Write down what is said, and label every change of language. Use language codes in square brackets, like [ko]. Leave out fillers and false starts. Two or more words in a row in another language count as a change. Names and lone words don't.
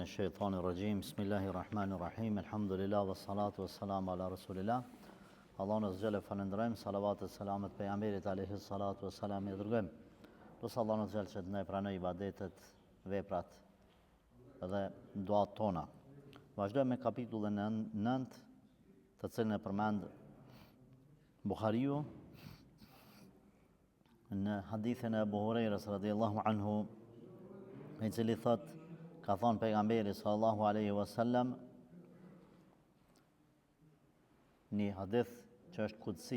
[ar] الشيطان الرجيم بسم الله الرحمن الرحيم الحمد لله والصلاة والسلام على رسول الله [sq] Allahun [ar] عز وجل [sq] falënderojmë, salavat e selamet pejgamberit [ar] عليه الصلاة والسلام [sq] i dërgojmë. Lutë Allahun [ar] عز وجل [sq] që të na pranoj ibadetet, veprat dhe duat tona. Vazhdojmë me kapitullin 9, të cilën e përmend Buhariu në hadithin e Abu Hurairës [ar] رضي الله عنه, [sq] i cili thot, ka thonë pejgamberi [ar] صلى الله عليه وسلم [sq] një hadith që është kudsi.